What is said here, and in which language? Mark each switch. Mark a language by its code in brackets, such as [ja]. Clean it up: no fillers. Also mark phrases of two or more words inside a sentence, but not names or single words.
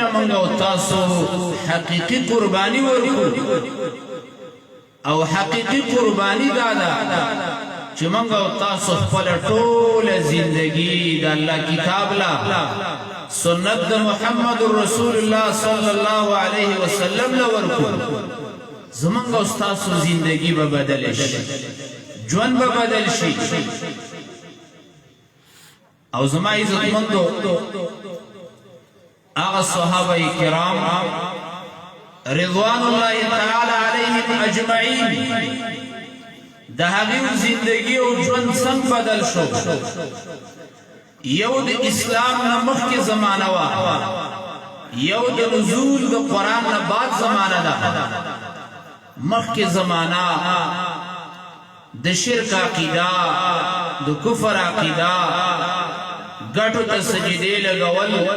[ps] موږ او تاسو حقيقي قرباني ورکړو او حقيقي قرباني دا ده چې موږ او تاسو خپل ټول زندگی د الله کتاب لا سنت د محمد رسول الله [ar] صلی الله علیه وسلم [ps] لا ورکړو زمونږ او تاسو زندگی به بدل شي ژوند به بدل شي او زما عزتمندو آغا صحابہ کرام [ar] رضوان اللہ تعالی علیہم اجمعین [ps] دا هغه زندگی او ژوند څنګه بدل شو یو د اسلام نه مخکې زمانہ وا یو د نزول د قران نه بعد زمانہ ده مخکې زمانہ د شرک عقیده د کفر عقیده ګټو ته سجدي لګول